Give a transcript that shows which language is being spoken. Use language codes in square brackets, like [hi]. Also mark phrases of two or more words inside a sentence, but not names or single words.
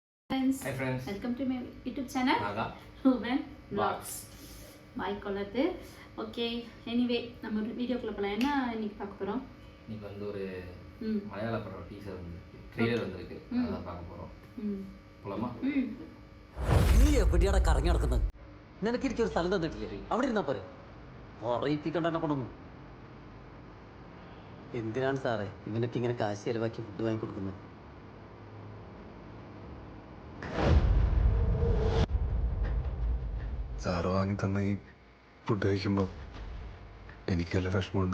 [en] Hi friends. Welcome to my YouTube channel. Naga. Ruben Vlogs. Bye கொள்ளது. Okay. Anyway, [ta] நம்ம வீடியோக்குள்ள போலாம். என்ன இன்னைக்கு பார்க்க போறோம்? இன்னைக்கு வந்து ஒரு மலையாள படம் டீசர் வந்திருக்கு. ட்ரெய்லர் வந்திருக்கு. அத பார்க்க போறோம். போலாமா? [ml] നീ എവിടെയാണ് കറങ്ങി നടക്കുന്നത്? നിനക്ക് എനിക്കൊരു സ്ഥലം തന്നിട്ടില്ലേ? അവിടെ ഇരുന്നാ പോരെ. പറയിപ്പിക്കണ്ട എന്നെ കൊണ്ടൊന്നും. എന്തിനാണ് സാറേ ഇവനൊക്കെ ഇങ്ങനെ കാശ് ചെലവാക്കി ഫുഡ് വാങ്ങി കൊടുക്കുന്നത്? സാറ് വാങ്ങി തന്ന ഈ ഫുഡ് കഴിക്കുമ്പോൾ എനിക്ക് നല്ല വിഷമമുണ്ട്.